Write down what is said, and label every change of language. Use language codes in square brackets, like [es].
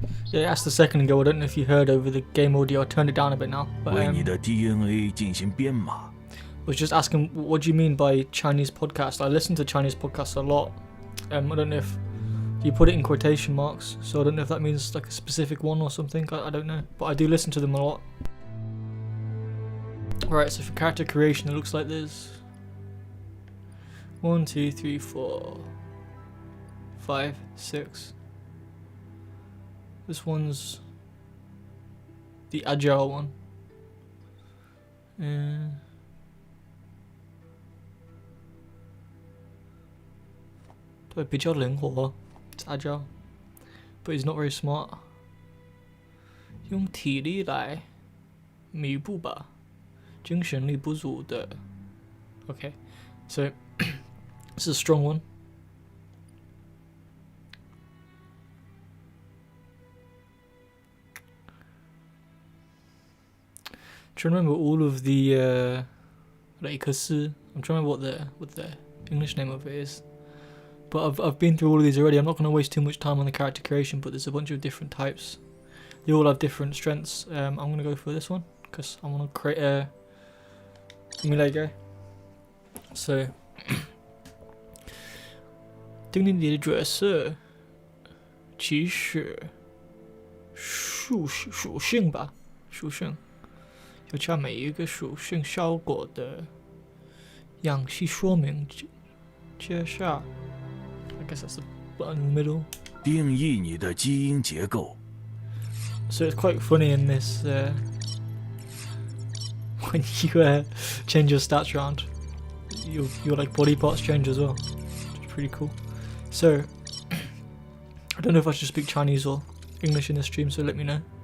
[en] Yeah, I asked a second ago. I don't know if you heard over the game audio. I turned it down a bit now. But, [zh] 为你的 DNA 进行编码。 [en] I was just asking, what do you mean by Chinese podcast? I listen to Chinese podcasts a lot. I don't know if you put it in quotation marks, so I don't know if that means like a specific one or something. I don't know, but I do listen to them a lot. Right, so for character creation, it looks like this. 1, 2, 3, 4, 5, 6. This one's the agile one. It's agile, but he's not very smart. [zh] 用体力来弥补吧，精神力不足的。 [en] Okay, so this is a strong one. trying to remember all of the I'm trying to remember what the English name of it is. But I've been through all of these already. I'm not going to waste too much time on the character creation, but there's a bunch of different types. They all have different strengths. I'm going to go for this one because I want to create a melee guy. So [zh] 丁丁你的角色其实属性吧，属性要将每一个属性效果的详细说明。接下 [en] I guess that's the button in the middle. [zh] 定义你的基因结构。 [en] So it's quite funny in this when you change your stats around. Your like body parts change as well. It's pretty cool. So I don't know if I should speak Chinese or English in this stream, so let me know.